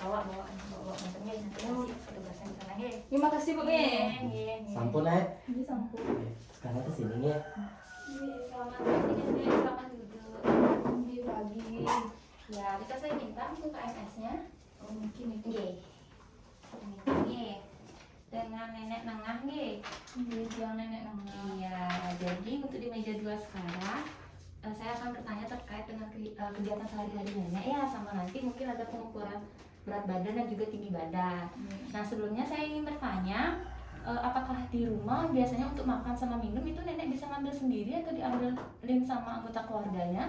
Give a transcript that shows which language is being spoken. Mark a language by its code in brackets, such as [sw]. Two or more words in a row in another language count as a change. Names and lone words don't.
[id] bawa motornya nanti kasih petugasnya di sana nih. Terima kasih Bu. Iya. Sampun, Nek. Ini sampo. Sekarang ke sini ya. Selamat pagi Nek, selamat duduk. Ini pagi. Ya, bisa saya minta untuk KMS-nya? Oh, mungkin itu. Nggih. Nggih. Dengan nenek nengah nggih. Ini Tiang nenek nengah. Iya, jadi untuk di meja 2 sekarang saya akan bertanya terkait dengan kegiatan sehari-hari nenek ya, sama nanti mungkin ada pengukuran berat badan dan juga tinggi badan. Nah, sebelumnya saya ingin bertanya, apakah di rumah biasanya untuk makan sama minum itu nenek bisa ngambil sendiri atau diambilin sama anggota keluarganya?